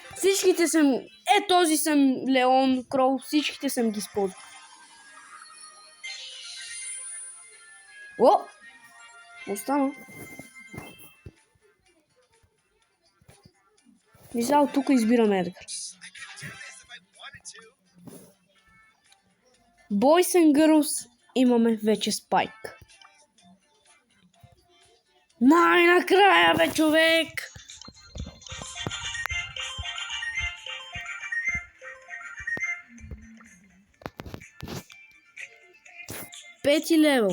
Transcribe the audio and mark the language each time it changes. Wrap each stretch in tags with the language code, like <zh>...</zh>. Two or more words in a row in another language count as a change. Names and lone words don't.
<bg>Всичките съм... този съм Леон, Крол, всичките съм ги използвал. О! Остана. Мисля, от тук избирам Едгар.</bg> <en>Boys and Girls</en> <bg>имаме вече Спайк. Най-накрая, бе, човек! Пети левел.</bg>